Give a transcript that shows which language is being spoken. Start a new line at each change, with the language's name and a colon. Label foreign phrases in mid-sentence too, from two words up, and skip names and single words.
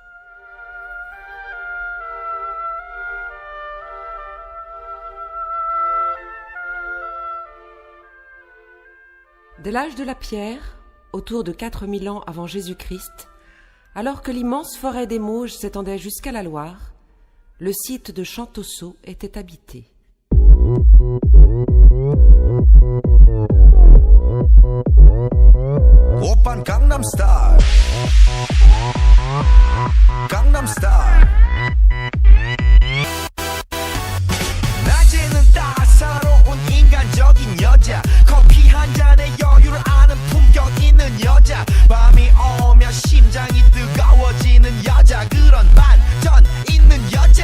French: Dès l'âge de la pierre, autour de 4000 ans avant Jésus-Christ, alors que l'immense forêt des Mauges s'étendait jusqu'à la Loire, le site de Chantosso était habité.
Korean: Oppan Gangnam Style. Gangnam Style. 낮에는 따사로운 인간적인 여자, 커피 한 잔에 여유를 아는 품격 있는 여자, 밤이 오면 심장이 뜨거워지는 여자, 그런 반전 있는 여자.